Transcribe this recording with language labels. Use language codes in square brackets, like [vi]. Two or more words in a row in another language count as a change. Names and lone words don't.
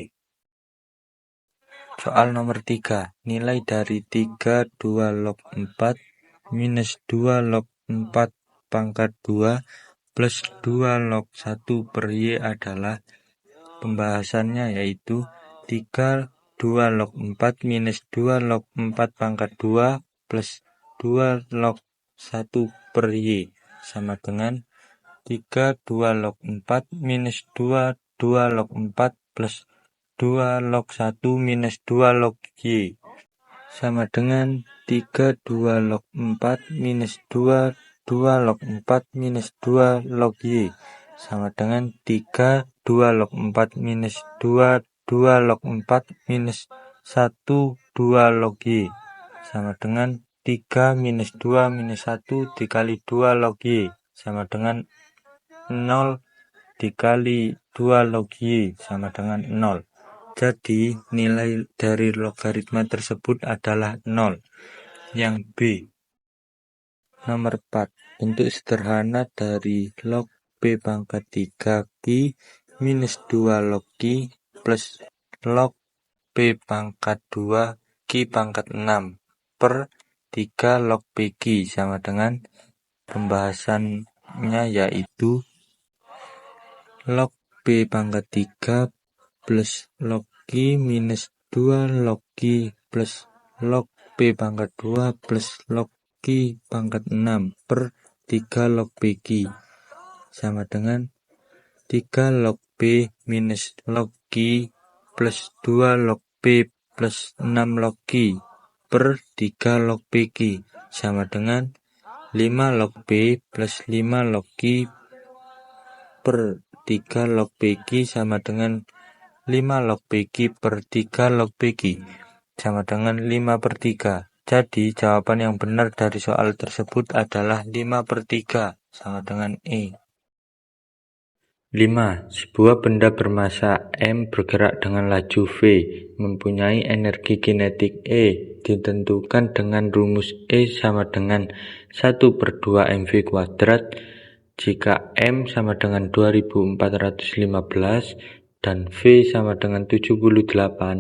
[id] Soal nomor 3. Nilai dari 32 log 4 minus 2 log 4 pangkat 2 plus 2 log 1 per Y adalah. Pembahasannya yaitu 32 log 4 minus 2 log 4 pangkat 2 plus 2 log 1 per Y sama dengan 32 log 4 minus 2 log 4 plus 2 log 1 minus 2 log Y sama dengan 32 log 4 minus 2 log 4 minus 2 log Y sama dengan 2 log 4 minus 2 log 4 minus 1 2 log Y sama dengan 3 minus 2 minus 1 dikali 2 log Y sama dengan 0 dikali 2 log Y sama dengan 0. Jadi nilai dari logaritma tersebut adalah 0, yang B. Nomor 4. Bentuk sederhana dari log P pangkat 3Q minus 2 log Q plus log P pangkat 2 Q pangkat 6 per 3 log PQ sama dengan. Pembahasannya yaitu log P pangkat 3 plus log Q minus 2 log Q plus log P pangkat 2 plus log Q pangkat 6 per 3 log PQ sama dengan 3 log P minus log Q plus 2 log P plus 6 log Q per 3 log PQ sama dengan 5 log P plus 5 log Q per 3 log PQ sama dengan 5 log PQ per 3 log PQ sama dengan 5 per 3. Jadi jawaban yang benar dari soal tersebut adalah 5 per 3 sama dengan E. 5. Sebuah benda bermassa M bergerak dengan laju V mempunyai energi kinetik E ditentukan dengan rumus E sama dengan 1/2 mv kuadrat jika M sama dengan 2415 dan V sama dengan 78.